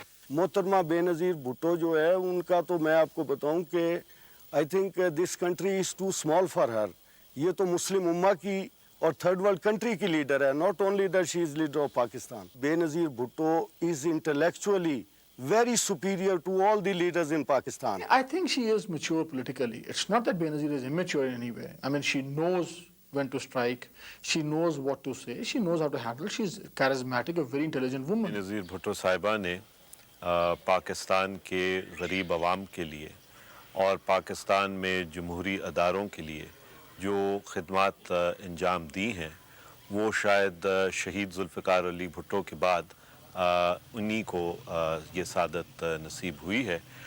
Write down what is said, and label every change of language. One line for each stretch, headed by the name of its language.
Hindi: मोहतरमा बेनज़ीर भुट्टो जो है उनका तो मैं आपको बताऊं कि
English: I think this country is too small for her.
Hindi: ये तो मुस्लिम उम्मा की और थर्ड वर्ल्ड कंट्री की लीडर है.
English: Not only that she is leader of Pakistan. Benazir Bhutto is intellectually very superior to all the leaders in Pakistan. I think she is mature politically. It's not that Benazir is immature in any way. I mean, she knows when to strike. She knows what to say. She knows how to handle. She's charismatic, a very intelligent woman.
Hindi: Benazir Bhutto साहिबा ने पाकिस्तान के गरीब आवाम के लिए और पाकिस्तान में जमहूरी अदारों के लिए जो खिदमत अंजाम दी हैं, वो शायद शहीद जुल्फ़िकार अली भुट्टो के बाद उन्हीं को ये सादत नसीब हुई है.